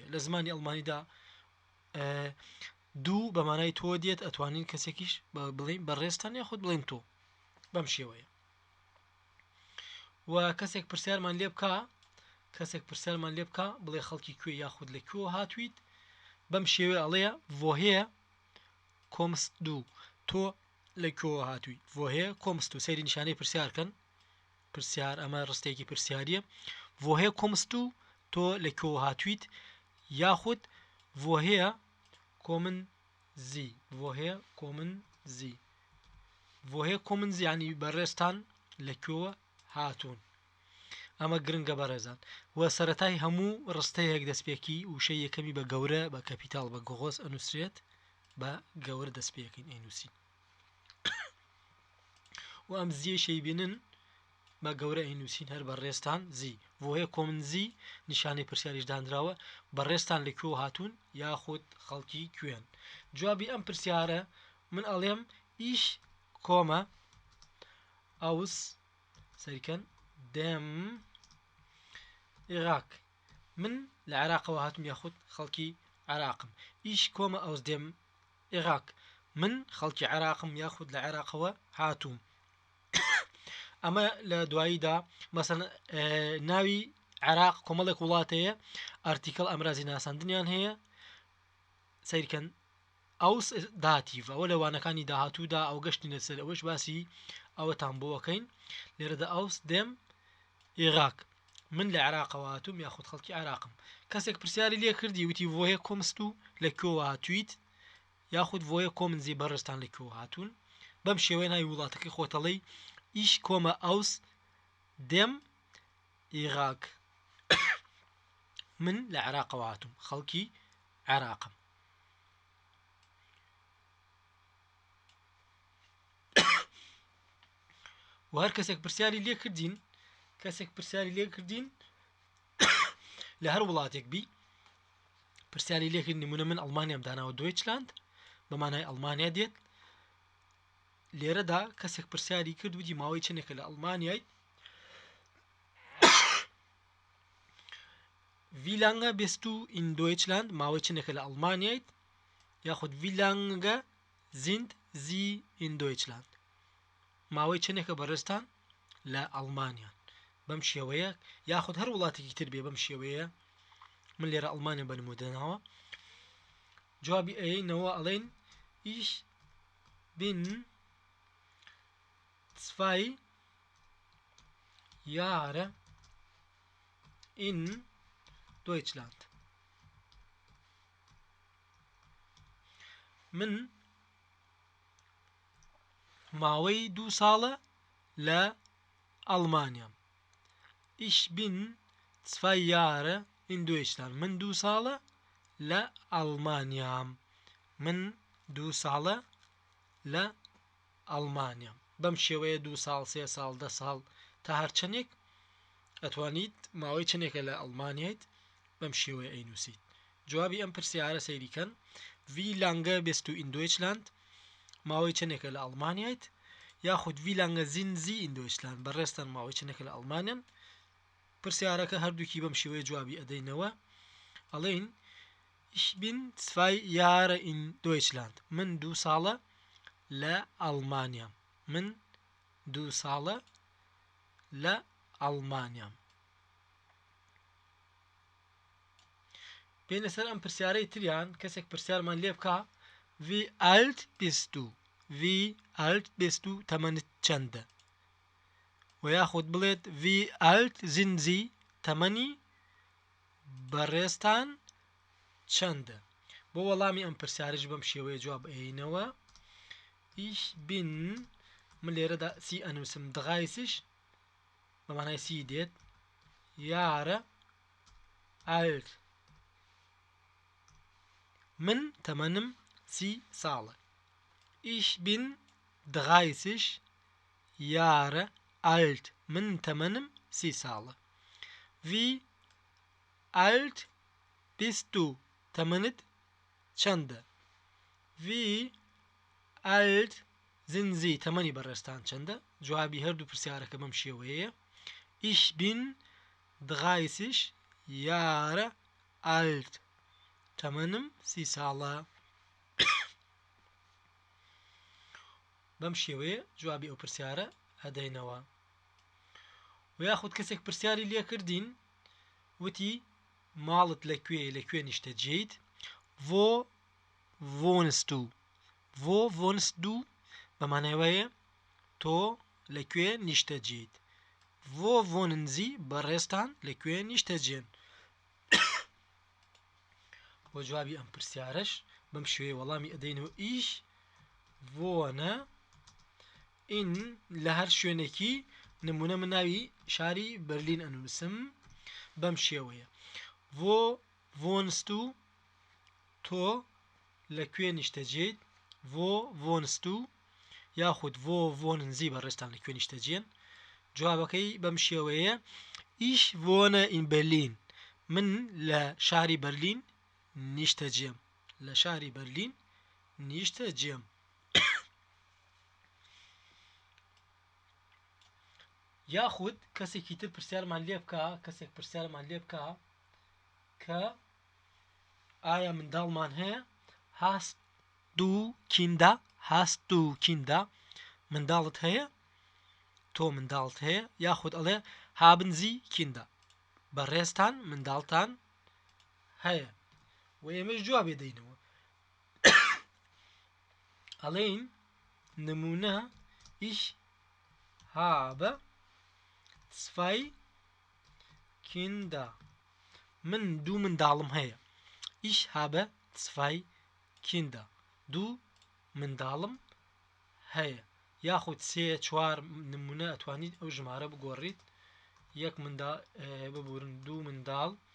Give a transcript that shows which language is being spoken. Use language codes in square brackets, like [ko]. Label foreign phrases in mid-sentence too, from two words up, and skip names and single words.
[ckb] لە زمانی ئەڵمانیدا دوو بەمانای تۆ دێت، ئەتوانین کەسێکیش بڵین بەڕێزتان، یاخود بڵین تۆ. بەم شێوەیە. و کەسێک پرسیارمان لێ بکە بڵێ خەڵکی کوێ یاخود لە کوێ هاتوویت، بەم شێوێ ئەڵەیە [de] woher kommst du، [ckb] تۆ لە کوێ هاتووی. [de] woher kommst du [ckb] سەیری نیشانەی پرسیارکەن، پرسیار ئەمە ڕستێکی پرسیاریە. [de] woher kommst du [ckb] تۆ لە کوێ هاتوویت، یاخود [de] woher kommen sie، woher kommen sie، woher kommen sie [ckb] یعنی بەڕێزتان لە کوێ هاتوون. ئەمە گرنگە بەڕێزان. و سەرەتای هەموو ڕستەیەک دەستپێکی وشەی یەکەمی بە گەورە بە کەپیتاڵ بە گۆغۆز ئەنووسرێت، بە گەورە دەستپێکین ئەینووسین. و ئەم زیەشەی بینن بە گەورە ئەینووسین هەر بەڕێزتان زی. [de] woher kommen sie [ckb] نیشانەی پرسیاریش دانراوە، بەڕێزتان لە کوێ هاتوون یاخود خەڵکی کوێن. جوابی ئەم پرسیارە من ئەڵێم [de] ich komme aus [ckb] سەریکەن [de] dem Irak، [ckb] من لە عێراقەوە هاتم یاخود خەڵکی عێراقم. [de] ich komme aus dem Irak، [ckb] من خەڵکی عێراقم یاخود لە عێراقەوە هاتووم. ئەمە لە دواییدا مەسەڵەن ناوی عێراق کۆمەڵێک وڵاتەیە، ئارتیکل ئەمرازی ناساندنیان هەیە. سیرکەن [de] aus Dativ, [ckb] ئەوە لەوانەکانی داهاتوودا ئەو گەشتی نەسەر ئەوەش باسی ئەوەتان بۆەکەین. لێرەدا [de] aus dem [ckb] عێراق، من لە عێراقەوە هاتووم یاخود خەڵکی عێراقم. کەسێک پرسیاری لێ کردی وتی [de] woher kommst du [ckb] لە کوێ هاتوویت، یاخود بۆیە [de] kommen Sie [ckb] بەڕێستان لەکوێ هاتوون بەم شێوەیە ناوی وڵاتەکەی خۆتەڵی [de] ich komme aus dem Irak [ckb] من لە عێراقەوە هاتووم خەڵکی عێراقم و هەر کەسێک پرسیاری لێ کردین لە هەر وڵاتێک بی پرسیاری لێکرد نمونە من ئەڵمانیام داناوە دویچلاند بەمانای ئەڵمانیا دێت لێرەدا کەسێک پرسیاری کرد وتی ماوەی چنێکە لە ئەڵمانیای [de] wie lange bist du in Deutschland [ckb] ماوەی چنێکە لە ئەڵمانیایت یاخود [de] wie lange sind sie in Deutschland [ckb] ماوەی چنێکە بەڕێستان لە ئەڵمانیا بەم شێوەیە یاخود هەر وڵاتێکی تر بێ بەم شێوەیە من لێرە ئەڵمانیا بەنمودەنەوە جوابی ئەیەینەوە ئەڵێن [de] ich bin 2 Jahre in Deutschland [ckb] من ماوەی 2 ساڵە لە ئەڵمانیام [de] ich bin 2 Jahre in Deutschland [ckb] من 2 ساڵە لە ئەڵمانیام من 2 ساڵە لە ئەڵمانیام بەم شێوەیە 2 ساڵ 3 ساڵ 10 ساڵ تا هەرچەندێک ئەتوانیت ماوەی چنێکە لە ئەڵمانیایت بەم شێوەیە ئەینووسیت جوابی ئەم پرسیارە سەیریکەن [de] wie lange bist du in Deutschland [ckb] ماوەی چنێکە لە ئەڵمانیایت یاخود [de] wie lange sind sie in Deutschland [ckb] بەڕێستان ماوەی چنێکە لە ئەڵمانیان پرسیارەکە هەردووکی بەم شێوەیە جوابی ئەدەینەوە ئەڵێن [de] ich bin 2 Jahre in Deutschland [ckb] من 2 ساڵە لە ئەڵمانیام من 2 ساڵە لە ئەڵمانیام بێنە سەر ئەم پرسیارەی تریان کەسێک پرسیارمان لێ بکە [de] wie alt bist du [ckb] تەمەنت چەندە و یاخود بڵێت [de] wie alt sind sie [ckb] تەمەنی بەڕێستان چەندە بۆ وەڵامی ئەم پرسیارش بەم شێوەیە جواب ئەینەوە [de] ich bin [ckb] من لێرەدا سی ئەنووسم 30 بەمانای سی دێت [de] Jahre alt [ckb] من تەمەنم 30 ساڵە [de] ich bin 30 Jahre alt [ckb] من تەمەنم 30 ساڵە [de] wie alt bist du [ckb] تەمەنت چەندە [de] wie alt sind sie [ckb] تەمەنی بەڕێستان چەندە جوابی هەردوو پرسیارەکە بەم شێوەیە [de] ich bin 30 Jahre alt [ckb] تەمەنم 30 ساڵە بەم شێوەیە جوابی ئەو پرسیارە ئەدەینەوە و یاخود کەسێک پرسیاری لێ کردین وتی ماڵت لەکوێ نیشتە جێیت [de] wo wohnst du [ckb] بەمانەوەیە تۆ لەکوێ نیشتە جێیت [de] wo wohnen sie [ckb] بەڕێستان لەکوێ نیشتە جێن بۆ جوابی ئەم پرسیارەش بەم شوێ وەڵامی ئەدەینەوە [de] ich wohne in [ckb] لە هەر شوێنێکی نمونە من ناوی شاری بەرلین ئەنووسم بەم شێوەیە [de] wo wohnst du [ckb] تۆ لەکوێ نیشتە جێیت [de] wo wohnst du [ckb] یاخود [de] wo wohnen sie [ckb] بەڕێستان لەکوێ نیشتە جێن جوابەکەی بەم شێوەیە [de] ich wohne in Berlin [ckb] من لە شاری بەرلین نیشتە جێم لە شاری بەرلین نیشتە جێم یاخود کەسێکی تر پرسیارمان لێ بکە کە ئایا منداڵمان هەیە [de] hast du Kinder [ckb] منداڵت هەیە تۆ منداڵت هەیە یاخود ئەڵێ [de] haben sie Kinder [ckb] بەڕێستان منداڵتان هەیە و ئێمەش جوابێ دەینەوە ئەڵێن نمونە [de] ich habe 2 Kinder [ckb] من 2 منداڵم هەیە [de] ich habe 2 Kinder [ckb] دوو منداڵم هەیە یاخود 3 4 نمونە ئەتوانیت ئەو ژمارە بگۆڕیت یەک ببورن دوو منداڵ